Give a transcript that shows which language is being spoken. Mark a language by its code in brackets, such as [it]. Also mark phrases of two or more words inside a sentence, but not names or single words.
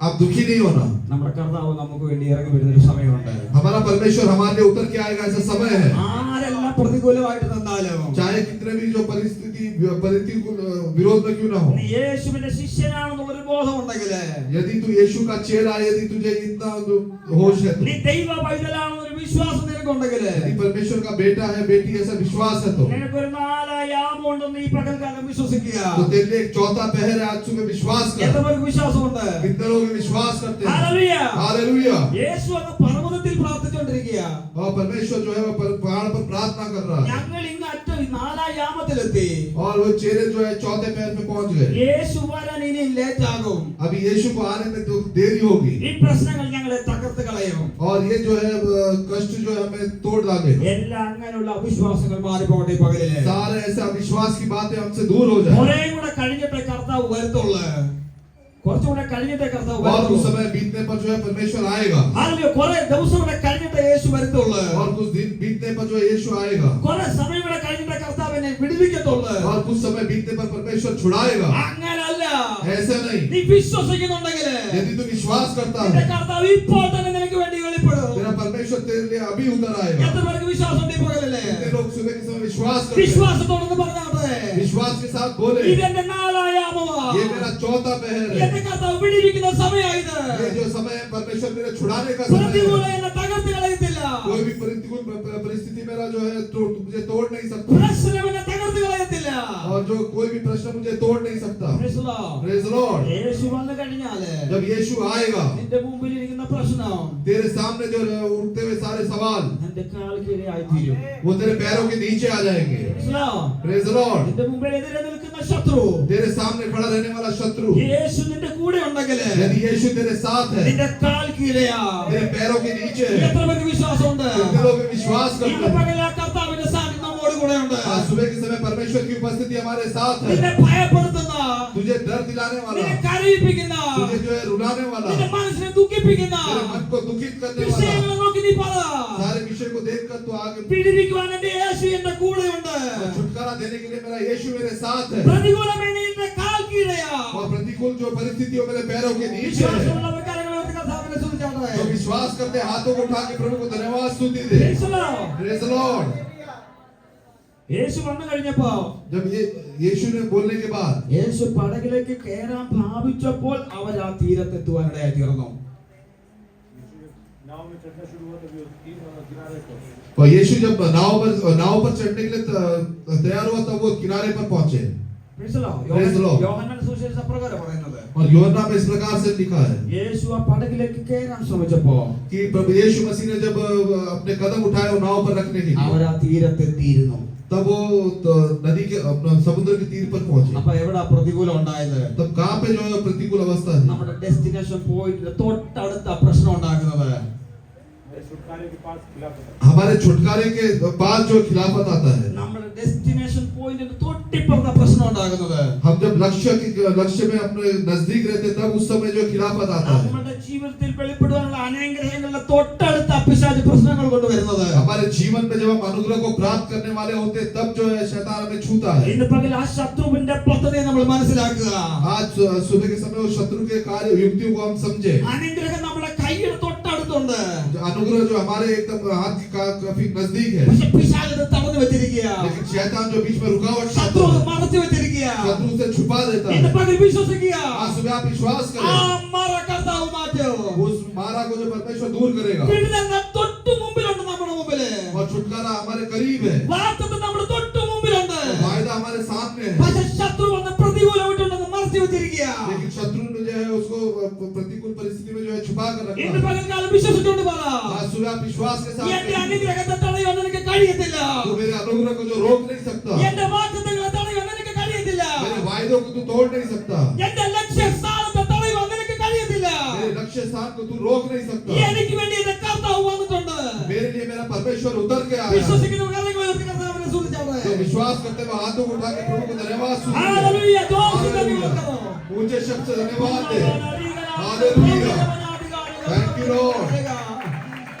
[hi] आप दुखी नहीं होना. [ml] നമ്മുടെ കർത്താവ് നമുക്ക് വേണ്ടി ഇറങ്ങി വരുന്ന ഒരു സമയമുണ്ട്. [hi] हमारा परमेश्वर हमारे लिए उतर के आएगा ऐसा समय है. [ml] ആരെല്ലാം പ്രതികൂലമായിട്ട് നിന്നാലും [hi] चाहे कितने भी जो परिस्थिति प्रतिकूल विरोध में क्यों ना हो. [ml] നീ യേശുവിന്റെ ശിഷ്യനാണെന്നുള്ള ഒരു ബോധമുണ്ടെങ്കിൽ, [hi] यदि तू यीशु का चेला है, यदि तुझे इतना होश है, [ml] നീ ദൈവ പൈതലാണെന്നൊരു വിശ്വാസം നിനക്കുണ്ടെങ്കിൽ, [hi] यदि परमेश्वर का बेटा है बेटी ऐसा विश्वास है तो [ml] നിനക്കൊരു നാലായാമുണ്ടെന്ന് ഈ പകൽക്കാലം വിശ്വസിക്കുക. [hi] तो तेरे लिए एक चौथा पहर है आज सुबह विश्वास [ml] എത്ര [hi] कर. [ml] പേർക്ക് വിശ്വാസമുണ്ട്? [hi] कितने लोग विश्वास करते हैं. [ml] ഹല്ലേലൂയ. [hi] हालेलुया. [ml] യേശു അങ്ങ് പർവ്വതത്തിൽ പ്രാർത്ഥിച്ചുകൊണ്ടിരിക്കുക. [hi] और परमेश्वर जो है वो पहाड़ पर प्रार्थना कर रहा है [ml] ഞങ്ങൾ ഇങ്ങ് അറ്റം നാലായാമത്തിലെത്തി. [hi] और वो चेले जो है चौथे पैर पे पहुंच गए. [ml] യേശു വരാൻ ഇനി ലേറ്റ് ആകും. [hi] अभी यीशु को आने में तो देरी होगी [ml] ഈ പ്രശ്നങ്ങൾ ഞങ്ങളെ തകർത്ത് കളയും. [hi] और ये जो है कष्ट जो है हमें तोड़ डालेगा. [ml] എല്ലാ അങ്ങനെയുള്ള അവിശ്വാസങ്ങൾ മാറിപ്പോകട്ടെ ഈ പകലില്. [hi] सारे ऐसे अविश्वास की बातें हमसे दूर हो जाए. [ml] കുറേ കൂടെ കഴിഞ്ഞിട്ടേ കർത്താവ് വരത്തുള്ളൂ. കുറച്ചുകൂടെ കഴിഞ്ഞിട്ടേ കർത്താവ് [hi] और कुछ [ml] വരത്തുള്ളൂ. [hi] समय बीतने पर जो है परमेश्वर आएगा. [ml] ഹല്ലേലൂയ. കുറേ ദിവസം കൂടെ കഴിഞ്ഞിട്ടേ യേശു വരത്തുള്ളൂ. [hi] और कुछ दिन बीतने पर जो है यीशु आएगा. [ml] കുറേ സമയം കൂടെ കഴിഞ്ഞിട്ടേ കർത്താവിനെ വിടുവിക്കത്തുള്ളൂ. [hi] और कुछ समय बीतने पर परमेश्वर छुड़ाएगा. [ml] അങ്ങനല്ല. [hi] ऐसा नहीं. [ml] നീ വിശ്വസിക്കുന്നുണ്ടെങ്കിൽ [hi] यदि तू विश्वास करता [ml] നിന്റെ [hi] है [ml] കർത്താവ് ഇപ്പോൾ തന്നെ നിനക്ക് വേണ്ടി വെളിപ്പെടും. [hi] तेरा परमेश्वर तेरे लिए अभी उतर आएगा. [ml] എത്ര പേർക്ക് വിശ്വാസമുണ്ട് ഈ പകലില്? [hi] कितने लोग सुबह के समय विश्वास करते हैं. [ml] വിശ്വാസത്തോടെ പറഞ്ഞാട്ടെ, [hi] विश्वास के साथ बोले [ml] ഇതെന്റെ നാലായാമമാ. [hi] ये मेरा चौथा पहर है. [ml] എന്റെ കർത്താവ് വിടുവിക്കുന്ന സമയമായത്. [hi] ये जो समय है परमेश्वर मेरे छुड़ाने का समय [ml] പ്രതികൂല [hi] है. [ml] എന്നെ തകർത്ത് കളയത്തില്ല. [hi] कोई भी प्रतिकूल परिस्थिति मेरा जो है मुझे तोड़ नहीं सकता. [ml] പ്രശ്നം എന്നെ തകർത്ത് കളയത്തില്ല. [hi] और जो कोई भी प्रश्न मुझे तोड़ नहीं सकता. [en] Praise the Lord. Praise the Lord. [ml] യേശു വന്നു കഴിഞ്ഞാല് [hi] जब यीशु आएगा [ml] നിന്റെ മുമ്പിൽ ഇരിക്കുന്ന പ്രശ്നം [hi] तेरे सामने जो उठते हुए सारे सवाल [ml] നിന്റെ കാൽ കീഴായി തീരും. [hi] वो तेरे पैरों के नीचे आ जाएंगे. [en] Praise the Lord. Praise the Lord. [ml] നിന്റെ മുമ്പിൽ എതിരെ നിൽക്കുന്ന ശത്രു [hi] तेरे सामने खड़ा रहने वाला शत्रु [ml] യേശു നിന്റെ കൂടെ ഉണ്ടെങ്കിൽ [hi] यदि यीशु तेरे साथ है [ml] നിന്റെ കാൽ കീഴയാ. [hi] तेरे पैरों के नीचे है. [ml] എത്ര പേർക്ക് വിശ്വാസമുണ്ട്? [hi] कितने लोग विश्वास करते [ml] ഇന്ന് [hi] हैं. [ml] പകൽ ആ കർത്താവിന്റെ സാന്നിധ്യം നമ്മോട് കൂടെ ഉണ്ട്. [hi] आज सुबह के समय परमेश्वर की उपस्थिति हमारे साथ [ml] നിന്നെ [hi] है. [ml] ഭയപ്പെടുത്തുന്ന, [hi] तुझे डर दिलाने वाला, [ml] നിന്നെ കരയിപ്പിക്കുന്ന, [hi] तुझे जो है रुलाने वाला, [ml] നിന്റെ മനസ്സിനെ ദുഃഖിപ്പിക്കുന്ന [hi] तेरे मन को दुखित करने वाला [ml] വിഷയങ്ങളെ നോക്കി നീ പറ. [hi] सारे विषय को देखकर तू आगे [ml] പിടിപ്പിക്കുവാൻ എന്റെ യേശു എന്റെ കൂടെയുണ്ട്. [hi] छुटकारा देने के लिए मेरा यीशु मेरे साथ है. [ml] പ്രതികൂലമേ നിന്റെ കാൽ കീഴയാ. [hi] और प्रतिकूल जो परिस्थिति हो मेरे पैरों के नीचे है. [ml] വിശ്വാസമുള്ളവർ കരങ്ങൾ ഉയർത്തി കർത്താവിനെ സ്തുതിച്ചാട്ടെ. [hi] जो विश्वास करते हाथों को उठा के प्रभु को धन्यवाद स्तुति दे. [en] Praise the Lord. Praise the Lord. [ml] യേശു വന്നു കഴിഞ്ഞപ്പോ [hi] जब ये यीशु ने बोलने के बाद [ml] യേശു പടകിലേക്ക് കയറാൻ ഭാവിച്ചപ്പോൾ അവർ ആ തീരത്തെത്തുവാനിടയായി തീർന്നു. [hi] नाव में चढ़ना शुरू हुआ तभी उसकी किनारे पर. और यीशु जब नाव पर चढ़ने के लिए तैयार हुआ तब वो किनारे पर पहुंचे. [en] Praise the Lord. Praise the Lord. [ml] യോഹന്നാൻ സുവിശേഷം പ്രകാരം പറയുന്നത്, [hi] और यूहन्ना में इस प्रकार से लिखा है [ml] യേശു ആ പടകിലേക്ക് കയറാൻ ശ്രമിച്ചപ്പോ [hi] कि प्रभु यीशु मसीह ने जब अपने कदम उठाए वो नाव पर रखने के [ml] അവർ [hi] लिए [ml] ആ തീരത്തെത്തിയിരുന്നു. [hi] तब वो नदी के अपना समुद्र के तीर पर पहुंचे. [ml] അപ്പൊ എവിടെ പ്രതികൂലം ഉണ്ടായത്? [hi] तब कहाँ पे जो है प्रतिकूल अवस्था है. [ml] നമ്മുടെ [en] destination point [ml] തൊട്ടടുത്ത പ്രശ്നം ഉണ്ടാക്കുന്നത്. [hi] छुटकारे के पास खिलाफत. हमारे छुटकारे के बाद जो खिलाफत आता है. [ml] നമ്മുടെ [en] destination pointന് [ml] തൊട്ടിപ്പുറത്ത പ്രശ്നം ഉണ്ടാകുന്നത്. [hi] हम जब लक्ष्य में अपने नजदीक रहते तब उस समय जो खिलाफत आता है. [ml] നമ്മുടെ ജീവിതത്തിൽ വെളിപ്പെടുവാനുള്ള അനുഗ്രഹങ്ങളുടെ തൊട്ടടുത്ത പിശാച് പ്രശ്നങ്ങൾ കൊണ്ടുവരുന്നത്. [hi] हमारे जीवन में जब हम अनुग्रह को प्राप्त करने वाले होते तब जो है शैतान हमें छूता है. [ml] ഇന്ന് പകൽ ആ ശത്രുവിന്റെ പദ്ധതി നമ്മൾ മനസ്സിലാക്കുക. [hi] आज सुबह के समय उस शत्रु के कार्य युक्तियों को हम समझे. [ml] അനുഗ്രഹം നമ്മുടെ കൈയുടെ തൊട്ടടുത്തുണ്ട്. [hi] अनुग्रह जो हमारे एकदम हाथ का काफी नजदीक है. [ml] പക്ഷെ പിശാച് അത് തടഞ്ഞു വെച്ചിരിക്കുക. [hi] लेकिन शैतान जो बीच में रुकावट [ml] ശത്രു [hi] डालता [ml] അത് [hi] है, [ml] മറച്ചു വെച്ചിരിക്കുക. [hi] शत्रु से छुपा देता [ml] ഇന്ന് [hi] है. [ml] പകൽ വിശ്വസിക്കുക. [hi] आज सुबह आप विश्वास [ml] ആ [hi] करें [ml] മറ കർത്താവ് മാറ്റും. [hi] उस मारा को जो परमेश्वर दूर करेगा. [ml] വിടുതൽ തൊട്ടു മുമ്പിലുണ്ട്. നമ്മുടെ മുമ്പില് [hi] और छुटकारा हमारे करीब है. [ml] വാഗ്ദത്തം നമ്മുടെ തൊട്ടു മുമ്പിലുണ്ട്. [hi] और वायदा हमारे सामने है. [ml] പക്ഷെ ശത്രു വന്ന് പ്രതികൂലമായിട്ടുണ്ടെന്ന് മറച്ചു വെച്ചിരിക്കുക. [hi] लेकिन शत्रु ने जो है उसको प्रतिकूल परिस्थिति में जो है छुपा कर रखा [ml] ഇന്ന് [hi] है. [ml] പകൽക്കാലം വിശ്വസിച്ചുകൊണ്ട് പറ, [hi] आज सुबह आप विश्वास के साथ [ml] എന്റെ [hi] करें, [ml] അനുഗ്രഹത്തെ തടയുവാൻ എനിക്ക് കഴിയത്തില്ല. [hi] तो मेरे अनुग्रह को जो रोक नहीं सकता, [ml] എന്റെ വാഗ്ദത്തങ്ങളെ തടയുവാൻ എനിക്ക് കഴിയത്തില്ല. [hi] मेरे वायदों को तू तोड़ नहीं सकता, [ml] എന്റെ ലക്ഷ്യസ്ഥാനത്തെ തടയുവാൻ എനിക്ക് കഴിയത്തില്ല. [hi] मेरे लक्ष्य स्थान को तू रोक नहीं सकता. [ml] എനിക്ക് വേണ്ടി എന്റെ കർത്താവ് വന്നിട്ടുണ്ട്. [hi] मेरे लिए मेरा परमेश्वर उतर के आया है. [ml] വിശ്വസിക്കുന്നവർ കരങ്ങൾ ഉയർത്തി കർത്താവിനെ സ്തുതിച്ചാട്ടെ. [hi] तो विश्वास करते हुए हाथों को उठा के प्रभु को धन्यवाद स्तुति दे. हालेलुया. ജോർജ് हालेलुया. [ml] കരങ്ങൾ [hi] ऊंचे शब्द से धन्यवाद दे. हालेलुया. [en] Thank you, Lord.